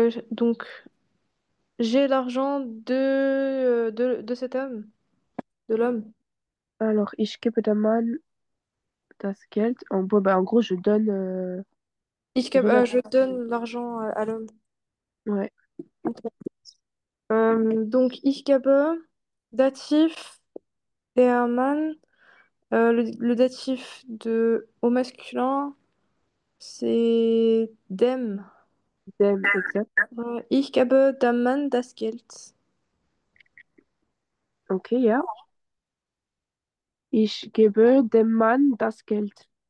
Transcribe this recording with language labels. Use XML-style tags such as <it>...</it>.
<fr>Donc, j'ai l'argent de cet homme, de l'homme.</fr> <de>Alors, ich gebe dem Mann das Geld.</de> <fr>En gros, je donne Je donne l'argent à l'homme. Ouais.</fr> <de>Donc, ich gebe, datif, der Mann.</de> <fr>Le datif au masculin, c'est dem. Dem, exact.</fr> <de>Ich gebe dem Mann das Geld. Okay, ja. Ich gebe dem Mann das Geld.</de>